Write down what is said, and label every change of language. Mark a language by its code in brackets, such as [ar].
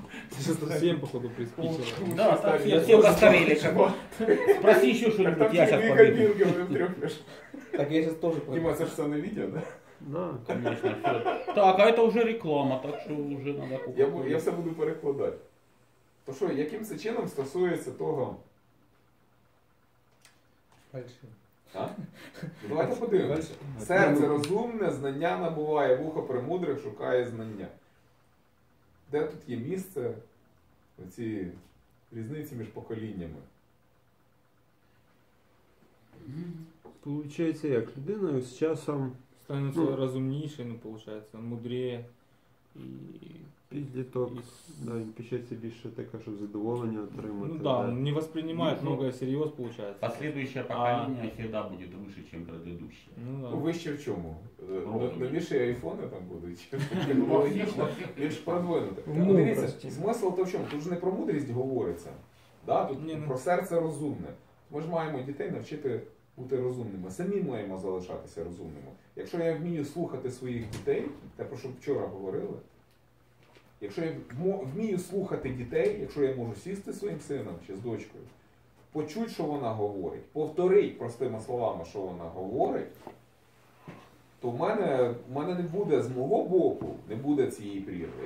[ru] Ты сейчас совсем, походу, приспичило. Да, совсем постарели. Спроси еще что-нибудь, я сейчас побегу. Так я сейчас тоже Дима, это же все на видео, да? Да. Конечно, все. Так, а это уже реклама, так что уже надо купить. [uk] Я все буду перекладати. То що, яким це чином стосується того? А? Давайте подивимося. Серце розумне, знання набуває, вухо премудрих шукає знання. Де тут є місце оці різниці між поколіннями? Получається як? Людина з часом [ru] становится разумнейшей, ну, получается, мудрее. И [uk] підліток, да, він пишеться більше таке, щоб задоволення отримати. [ru] ну да, он не воспринимает Ну, многое всерьез, получается. Последующее поколение всегда будет выше, чем предыдущее. Ну да. [uk] Ну, вище в чому? Розум. Новіші айфони там будуть? Технологічно більш продвинути. Дивіться, смисл то в чому? Тут ж не про мудрість говориться. Да? Тут про серце розумне. Ми ж маємо дітей навчити бути розумними. Самі маємо залишатися розумними. Якщо я вмію слухати своїх дітей, те, про що вчора говорили, якщо я вмію слухати дітей, якщо я можу сісти зі своїм сином чи з дочкою, почути, що вона говорить, повторити простими словами, що вона говорить, то в мене не буде, з мого боку, не буде цієї прірви.